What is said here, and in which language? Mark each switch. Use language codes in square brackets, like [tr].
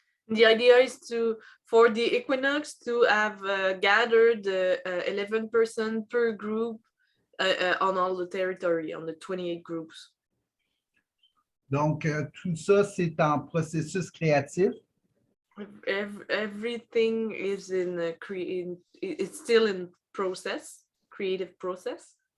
[en] The idea is for the equinox to have gathered 11 person per group on all the territory, on the 28 groups. [fr] Donc, tout ça, c'est en processus créatif. [en] Everything is it's still in process, creative process.